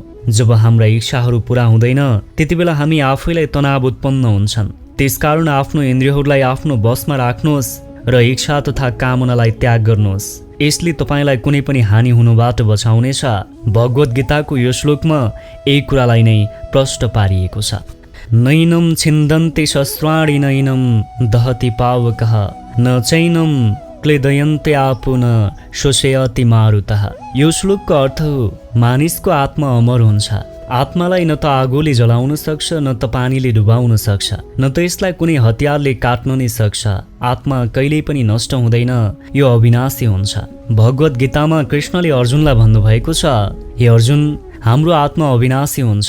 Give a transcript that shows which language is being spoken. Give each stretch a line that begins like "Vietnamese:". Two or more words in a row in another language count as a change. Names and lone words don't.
Nepali: जब हाम्रा इच्छाहरू पूरा हुँदैन, त्यति बेला हामी आफैलाई तनाव उत्पन्न हुन्छन्। त्यसकारण आफ्नो इन्द्रियहरूलाई आफ्नो बसमा राख्नुहोस् र इच्छा तथा कामनालाई त्याग गर्नुहोस्। यसले तपाईँलाई कुनै पनि हानि हुनुबाट बचाउनेछ। भगवत गीताको यो श्लोकमा यही कुरालाई नै प्रष्ट पारिएको छ।
Sanskrit: नैनम छिन्दन्ते शस्त्राणि नैनम दहति पावकः न चैनम क्लेदयन्ते आपुन शोषयति मारुतः।
Nepali: यो श्लोकको अर्थ हो, मानिसको आत्मा अमर हुन्छ। आत्मालाई न त आगोले जलाउन सक्छ, न त पानीले डुबाउन सक्छ, न त यसलाई कुनै हतियारले काट्न नै सक्छ। आत्मा कहिल्यै पनि नष्ट हुँदैन, यो अविनाशी हुन्छ। भगवत गीतामा कृष्णले अर्जुनलाई भन्नुभएको छ, हे अर्जुन, हाम्रो आत्मा अविनाशी हुन्छ।